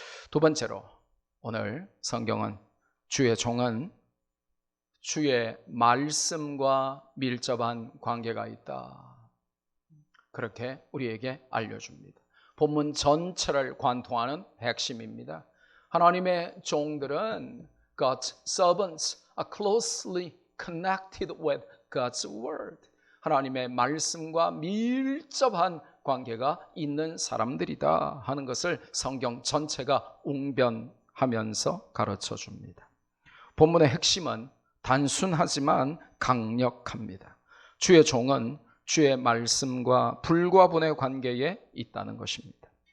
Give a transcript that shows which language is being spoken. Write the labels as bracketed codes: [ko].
[ko] 두 번째로 오늘 성경은 주의 종은 주의 말씀과 밀접한 관계가 있다, 그렇게 우리에게 알려줍니다. 본문 전체를 관통하는 핵심입니다. 하나님의 종들은 [en] God's servants are closely connected with God's word. [ko] 하나님의 말씀과 밀접한 관계가 있는 사람들이다 하는 것을 성경 전체가 웅변하면서 가르쳐 줍니다. 본문의 핵심은 단순하지만 강력합니다. 주의 종은 주의 말씀과 불과분의 관계에 있다는 것입니다.